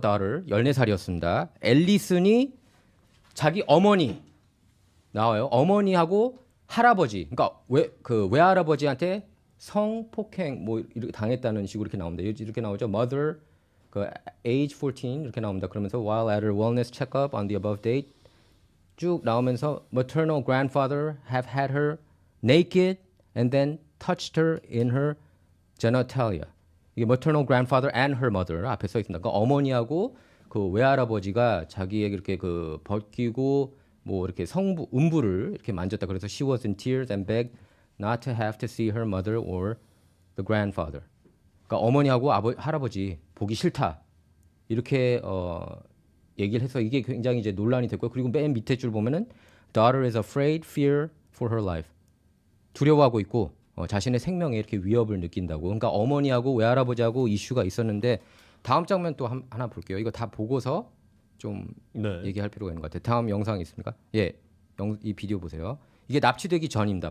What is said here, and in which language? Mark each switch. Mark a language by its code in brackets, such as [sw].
[ko] daughter 14살이었습니다. 앨리슨이 자기 어머니 나와요. 어머니하고 할아버지, 그러니까 외할아버지한테 성폭행 뭐 이렇게 당했다는 식으로 이렇게 나옵니다. 이렇게 나오죠. Mother, 그 age 14 이렇게 나옵니다. 그러면서 [en] while at her wellness checkup on the above date [ko] 쭉 나오면서 [en] maternal grandfather have had her naked and then touched her in her genitalia. [ko] 이게 [en] maternal grandfather and her mother [ko] 앞에 써 있습니다. 그러니까 어머니하고 그 외할아버지가 자기에게 이렇게 그 벗기고 뭐 이렇게 음부를 이렇게 만졌다. 그래서 [en] she was in tears and begged not to have to see her mother or the grandfather. [ko] 그러니까 어머니하고 할아버지 보기 싫다. 이렇게 얘기를 해서 이게 굉장히 이제 논란이 됐고요. 그리고 맨 밑에 줄 보면은 [en] daughter is afraid, fear for her life. [ko] 두려워하고 있고 자신의 생명에 이렇게 위협을 느낀다고. 그러니까 어머니하고 외할아버지하고 이슈가 있었는데 다음 장면 또 하나 볼게요. 이거 다 보고서 좀 네. 얘기할 필요가 있는 것 같아요. 다음 영상이 있습니까? 예, 이 비디오 보세요. 이게 납치되기 전입니다.